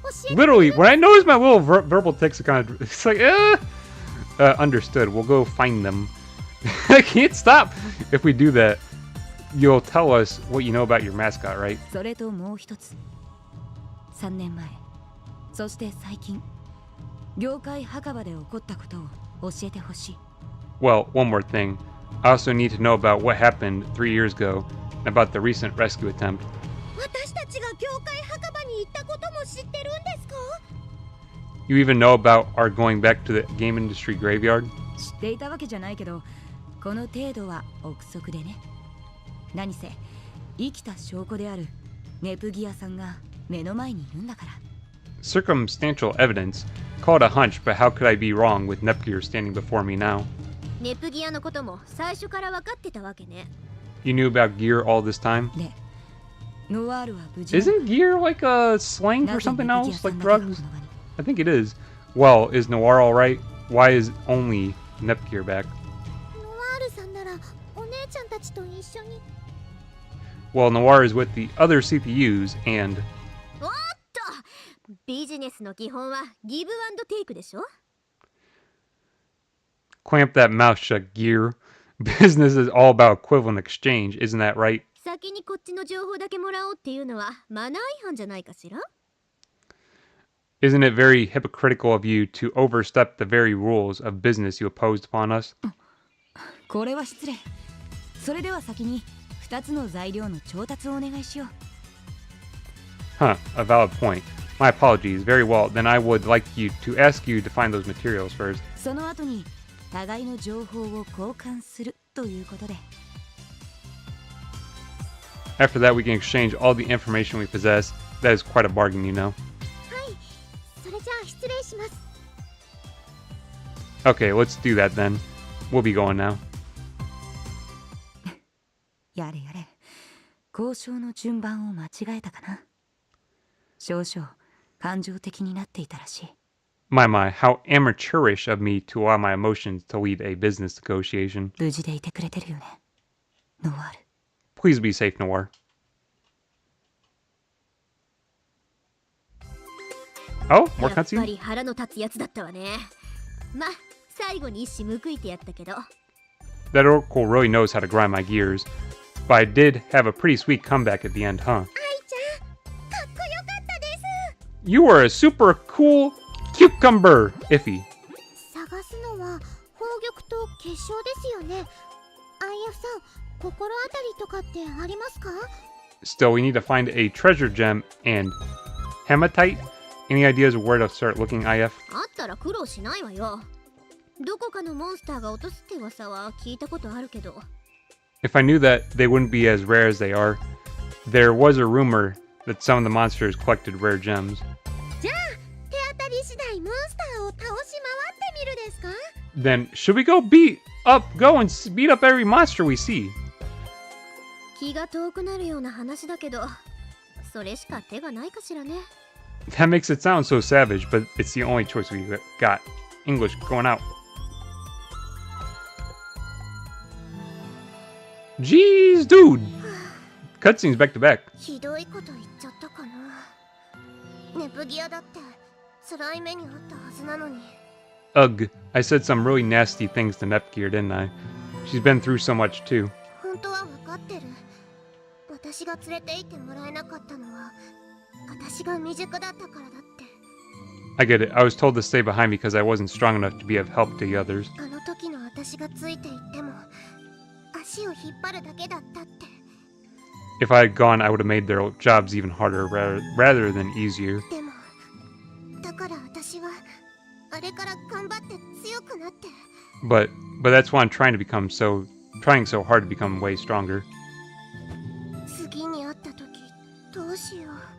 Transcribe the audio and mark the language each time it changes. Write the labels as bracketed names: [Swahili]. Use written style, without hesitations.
[English] Literally, when I notice my little verbal tics, it's like, understood. We'll go find them. I can't stop. If we do that, you'll tell us what you know about your mascot, right? [Japanese] それともう一つ。 3年前、そして最近、業界墓場で起こったことを教えてほしい。 [English] Well, one more thing. I also need to know about what happened 3 years ago, and about the recent rescue attempt. [Japanese] 私たちが業界墓場に行ったことも知ってるんですか？ [English] You even know about our going back to the game industry graveyard? [Japanese] 知っていたわけじゃないけど、この程度は憶測でね。何せ生きた証拠であるネプギアさんが目の前にいるんだから。 [English] Circumstantial evidence. Call it a hunch, but how could I be wrong with Nepgear standing before me now? [Japanese] ネプギアのことも最初から分かってたわけね。 [English] You knew about gear all this time? [Japanese] で、ノワールは無事。 [English] Isn't gear like a slang for something else, like drugs? I think it is. Well, is Noir alright? Why is only Nepgear back? [Japanese] ノワールさんならお姉ちゃんたちと一緒に。 [English] Well, Noir is with the other CPUs and... [Japanese] おっと、ビジネスの基本はギブアンドテイクでしょ。 [English] Clamp that mouth shut, Gear. Business is all about equivalent exchange, isn't that right? [Japanese] 先にこっちの情報だけもらおうっていうのはマナー違反じゃないかしら。 [English] Isn't it very hypocritical of you to overstep the very rules of business you imposed upon us? [Japanese] これは失礼。それでは先に2つの材料の調達をお願いしよう。 [English] Huh, a valid point. My apologies. Very well, then I would like you to ask you to find those materials first. [Japanese] その後に互いの情報を交換するということで。 [English] After that, we can exchange all the information we possess. That is quite a bargain, you know. [Japanese] はい、それじゃあ失礼します。 [English] Okay, let's do that then. We'll be going now. [Japanese] やれやれ、交渉の順番を間違えたかな。少々感情的になっていたらしい。 [English] My, how amateurish of me to allow my emotions to lead a business negotiation. [Japanese] 無事でいてくれてるよね、ノワール。 [English] Please be safe, Noir. Oh, more [Japanese] やっぱ [English] cutscene? [Japanese] り腹の立つやつだったわね。ま、最後に一矢報いてやったけど。 [English] That Oracle really knows how to grind my gears. But I did have a pretty sweet comeback at the end, huh? [Japanese] 愛ちゃん、かっこよかったです。 [English] You were a super cool cucumber, Iffy. [Japanese] 探すのは宝玉と結晶ですよね。 IF さん、心当たりとかってありますか？ [English] Still, we need to find a treasure gem and hematite. Any ideas of where to start looking, IF? [Japanese] あったら苦労しないわよ。どこかのモンスターが落とすって噂は聞いたことあるけど。 [English] If I knew that they wouldn't be as rare as they are, there was a rumor that some of the monsters collected rare gems. [Japanese] じゃあ、手当たり次第モンスターを倒し回ってみるですか？ [English] Then, should we go and beat up every monster we see? [Japanese] 気が遠くなるような話だけど、それしか手がないかしらね。 [English] That makes it sound so savage, but it's the only choice we got. English going out. Jeez, dude! Cutscenes back to back. [Japanese] ひどいこと言っちゃったかな。ネプギアだって辛い目にあったはずなのに。 [English] Ugh, I said some really nasty things to Nepgear, didn't I? She's been through so much too. [Japanese] 本当は分かってる。私が連れて行ってもらえなかったのは私が未熟だったからだって。 [English] I get it. I was told to stay behind because I wasn't strong enough to be of help to the others. [Japanese] あの時の私がついていっても足を引っ張るだけだったって。 [English] If I had gone, I would have made their jobs even harder rather than easier. [Japanese] でもだから私はあれから頑張って強くなって。 [English] But that's why I'm trying so hard to become way stronger. [Japanese] 次に会った時どうしよう。